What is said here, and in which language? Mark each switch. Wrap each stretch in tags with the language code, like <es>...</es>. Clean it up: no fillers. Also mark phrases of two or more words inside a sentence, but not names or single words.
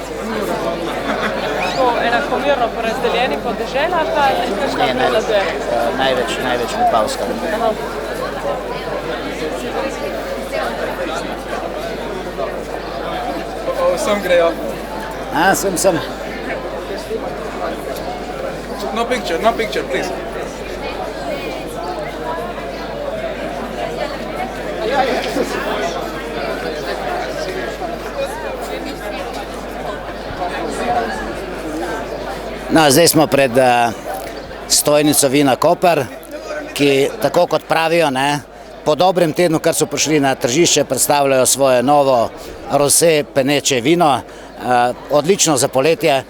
<sl>To enakomerno porazdeljeni po deželah, ali kakšna prevladuje? Največ Vipavska. Sem grejo. Sem.</sl> <en>No picture, please.</en> <sl>No, zdaj smo pred stojnico Vina Koper, ki tako kot pravijo, ne, po dobrem tednu, kar so prišli na tržišče, predstavljajo svoje novo rosé peneče vino, odlično za poletje.</sl>